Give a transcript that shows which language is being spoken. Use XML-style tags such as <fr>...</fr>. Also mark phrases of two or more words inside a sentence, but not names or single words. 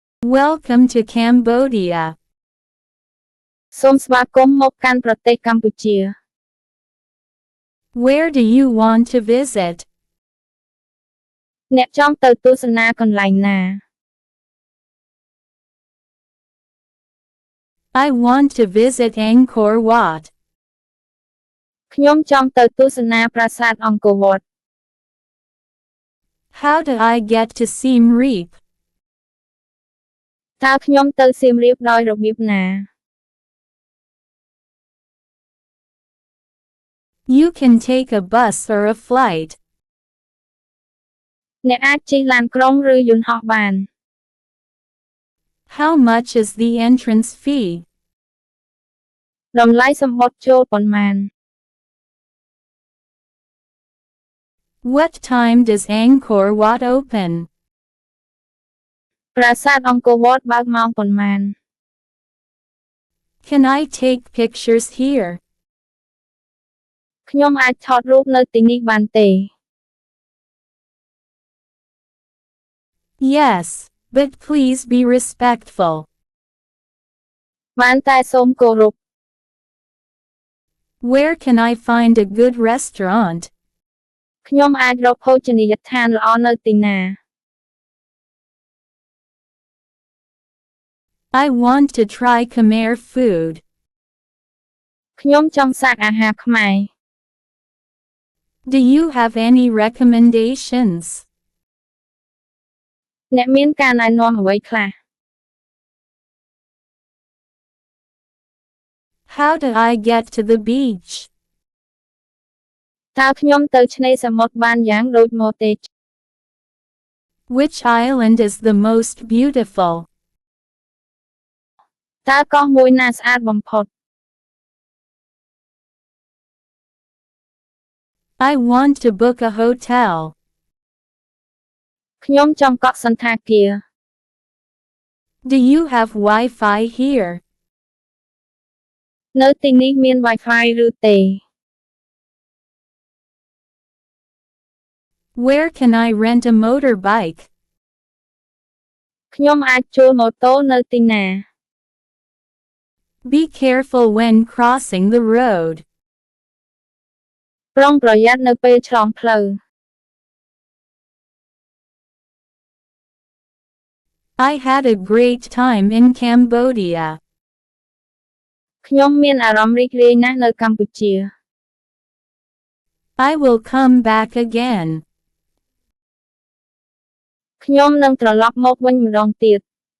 <en>Welcome to Cambodia.</en> <km>សូមស្វាគមន៍មកកាន់ប្រទេសកម្ពុជា</km> <en>Where do you want to visit?</en> <km>អ្នកចង់ទៅទស្សនាកន្លែងណា</km> <en>I want to visit Angkor Wat.</en> <km>ខ្ញុំចង់ទៅទស្សនាប្រាសាទអង្គរវត្ត</km> <en>How do I get to Siem Reap?</en> <km>តើខ្ញុំទៅសៀមរាបដោយរបៀបណា</km> <en>You can take a bus or a flight.</en> <km>អ្នកអាចជិះឡានក្រុងឬយន្តហោះបាន</km> <en>How much is the entrance fee?</en> <km>តម្លៃសំបុត្រចូលប៉ុន្មាន</km> <en>What time does Angkor Wat open?</en> <km>ប្រាសាទអង្គរវត្តបើកម៉ោងប៉ុន្មាន</km> <en>Can I take pictures here?</en> <km>ខ្ញុំអាចថតរូបនៅទីនេះបានទេ</km> <en>Yes, but please be respectful.</en> <km>បានតែសូមគោរព</km> <en>Where can I find a good restaurant?</en> <km>ខ្ញុំអាចរកភោជនីយដ្ឋានល្អនៅទីណា</km> <en>I want to try Khmer food.</en> <km>ខ្ញុំចង់សាកអាហារខ្មែរ</km> <en>Do you have any recommendations?</en> <km>អ្នកមានការណែនាំអ្វីខ្លះ</km> <en>How do I get to the beach?</en> <km>តើខ្ញុំទៅឆ្នេរសមុទ្របានយ៉ាងដូចមកទេ</km> <en>Which island is the most beautiful?</en> <km>តើកោះមួយណាស្អាតបំផុត</km> <en>I want to book a hotel.</en> <km>ខ្ញុំចង់កក់សណ្ឋាគារ</km> <en>Do you have Wi-Fi here?</en> <km>នៅទីនេះមាន Wi-Fi ឬទេ</km> <en>Where can I rent a motorbike?</en> <km>ខ្ញុំអាចជួលម៉ូតូនៅទីណា</km> <en>Be careful when crossing the road.</en> <km>ប្រុងប្រយ័ត្ននៅពេលឆ្លងផ្លូវ</km> <en>I had a great time in Cambodia.</en> <km>ខ្ញុំមានអារម្មណ៍រីករាយណាស់នៅកម្ពុជា</km> <en>I will come back again.</en> <km>ខ្ញុំនឹងត្រឡប់មកវិញម្ដងទៀត</km>